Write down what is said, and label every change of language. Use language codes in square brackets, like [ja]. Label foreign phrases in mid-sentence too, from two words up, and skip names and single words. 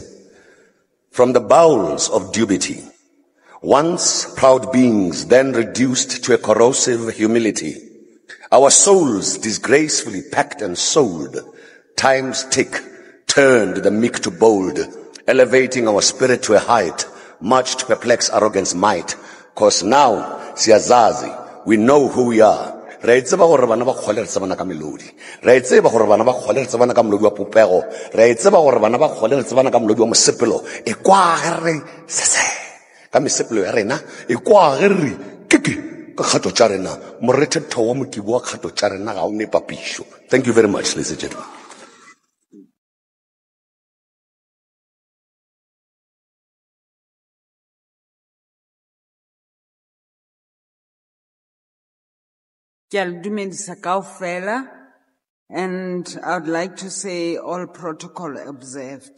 [en] From the bowels of dubiety, once proud beings, then reduced to a corrosive humility, our souls disgracefully packed and sold, time's tick turned the meek to bold, elevating our spirit to a height, much to perplex arrogance might, cause now, Siyazazi, we know who we are. [nso] Re tseba gore bana ba khole re tsebana ka melodi. Re tseba gore bana ba khole re tsebana ka melodi wa popego. Re tseba gore bana ba khole re tsebana ka melodi wa mosepelo. E kwa re sese. Ka mesepelo ya rena e kwa re kiki ka khato tsa rena. Morethetho wa motibo wa khato tsa rena ga o ne papisho. [en] Thank you very much, ladies and gentlemen. And I'd like to say all protocol observed.